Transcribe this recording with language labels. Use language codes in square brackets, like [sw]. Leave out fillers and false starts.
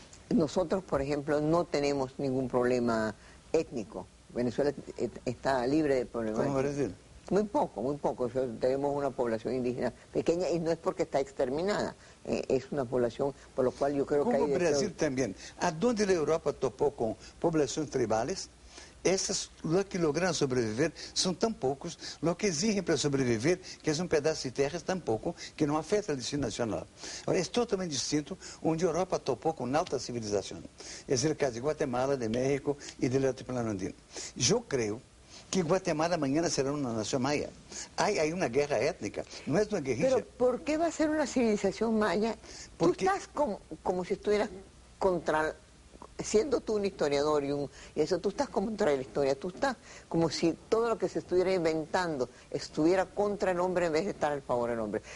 [es] Nosotros, por ejemplo, no tenemos ningún problema étnico. Venezuela está libre de problemas. ¿Cómo Brasil? Muy poco. Tenemos una población indígena pequeña y no es porque está exterminada. Es una población por lo cual yo creo que hay... [pt] Como Brasil também. Aonde a Europa topou com populações tribais, essas que lograram sobreviver são tão poucos, o que exigem para sobreviver, que é um pedaço de terra tão pouco, que não afeta a destino nacional. Agora, é totalmente distinto onde a Europa topou com alta civilização. Esse é o caso de Guatemala, de México e do altiplano andino. Eu creio que Guatemala amanhã será uma nação maia. Há uma guerra étnica, não é uma guerrilha. [es] Pero ¿por qué va a ser una civilización maya? Porque... Tú estás como si estuvieras contra, siendo tú un historiador y eso, tú estás contra la historia, tú estás como si todo lo que se estuviera inventando estuviera contra el hombre en vez de estar al favor del hombre.